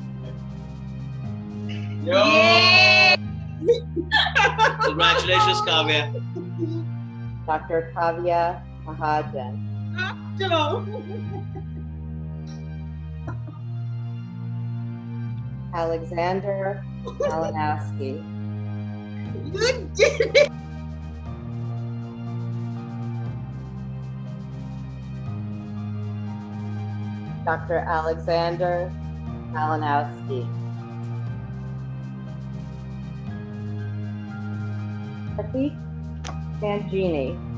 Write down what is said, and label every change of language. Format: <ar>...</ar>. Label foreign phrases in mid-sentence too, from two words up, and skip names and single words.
<en>Congratulations, Kavya. Dr. Kavya Mahajan. Alexander Malinowski. You did it! Dr. Alexander Malinowski. Pratik Mangini.</en>